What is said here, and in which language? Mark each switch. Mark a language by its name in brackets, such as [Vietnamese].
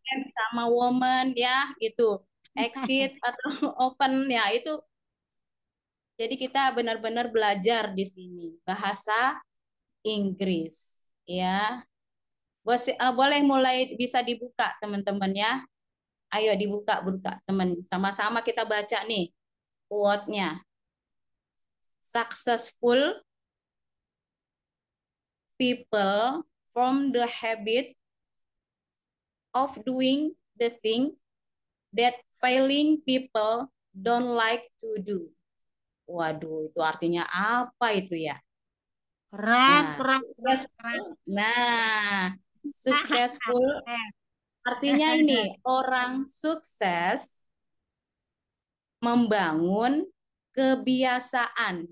[Indonesian] men sama woman ya gitu exit atau open ya itu jadi kita benar-benar belajar di sini bahasa Inggris ya boleh mulai bisa dibuka teman-teman ya ayo dibuka teman sama-sama kita baca nih quote-nya. [English] Successful people form the habit of doing the thing that failing people don't like to do. [Indonesian] Waduh, itu artinya apa itu ya? Keren, Nah, keren, keren, keren. successful. Nah, successful artinya ini orang sukses membangun kebiasaan.